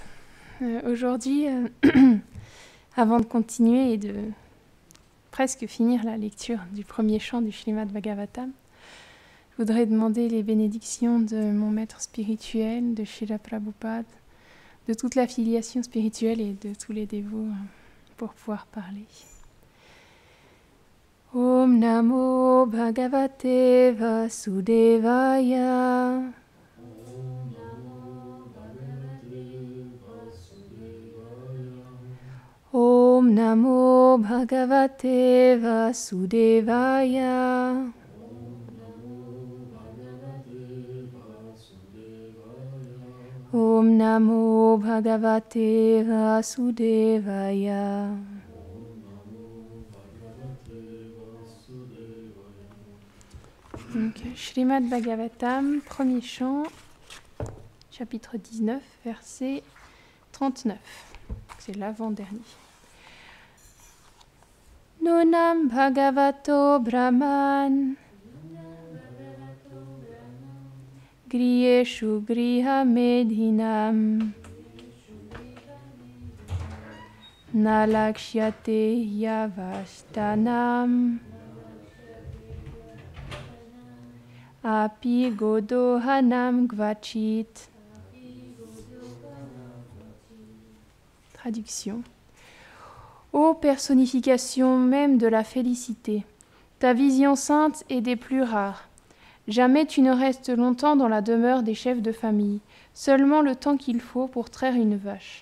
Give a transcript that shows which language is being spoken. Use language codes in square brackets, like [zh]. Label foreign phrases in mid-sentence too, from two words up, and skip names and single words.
[fr] Aujourd'hui, avant de continuer et de presque finir la lecture du premier chant du Srimad Bhagavatam, je voudrais demander les bénédictions de mon maître spirituel, de Srila Prabhupada, de toute la filiation spirituelle et de tous les dévots pour pouvoir parler. [sa] ॐ नमो भगवते वासुदेवाय. ॐ नमो भगवते वासुदेवाय. ॐ नमो भगवते वासुदेवाय. [fr] Donc, Srimad Bhagavatam, premier chant, chapitre 19, verset 39. C'est l'avant-dernier. [sa] नूनं भगवतो ब्रह्मन् गृहेषु गृहमेधिनां न लक्ष्यते ह्यवस्थानम् अपि गोदोहनं क्वचित्. [fr] Traduction. Ô personnification même de la félicité, ta vision sainte est des plus rares. Jamais tu ne restes longtemps dans la demeure des chefs de famille, seulement le temps qu'il faut pour traire une vache.